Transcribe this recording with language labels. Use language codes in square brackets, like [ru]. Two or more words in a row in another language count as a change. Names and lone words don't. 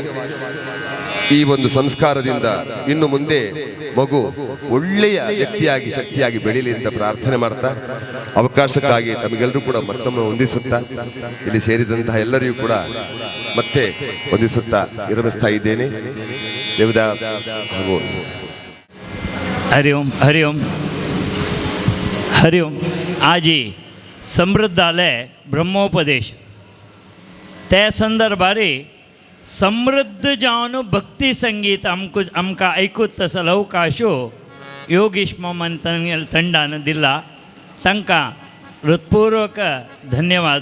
[kn] ಈ ಒಂದು ಸಂಸ್ಕಾರದಿಂದ ಇನ್ನು ಮುಂದೆ ಮಗು ಒಳ್ಳೆಯ ವ್ಯಕ್ತಿಯಾಗಿ, ಶಕ್ತಿಯಾಗಿ ಬೆಳೀಲಿ ಅಂತ ಪ್ರಾರ್ಥನೆ ಮಾಡ್ತಾ, ಅವಕಾಶಕ್ಕಾಗಿ ತಮಗೆಲ್ಲರೂ ಕೂಡ ಮತ್ತೊಮ್ಮೆ ವಂದಿಸುತ್ತಾ, ಇಲ್ಲಿ ಸೇರಿದಂತಹ ಎಲ್ಲರಿಗೂ ಕೂಡ ಮತ್ತೆ ವಂದಿಸುತ್ತಾ ವಿರಮಿಸ್ತಾ ಇದ್ದೇನೆ. ದೇವದಾಸ್ ಹಾಗೂ [sa] हरि ओम हरि ओम हरि ओम. [kok] आज ही समृद्धालय ब्रह्मोपदेश त्या संदर्भारी समृद्ध जावन भक्ती संगीत आमकां ऐकूत तसो अवकाश योगेश मामान ತಂಡಾನ दिला. तांकां हृत्पूर्वक धन्यवाद.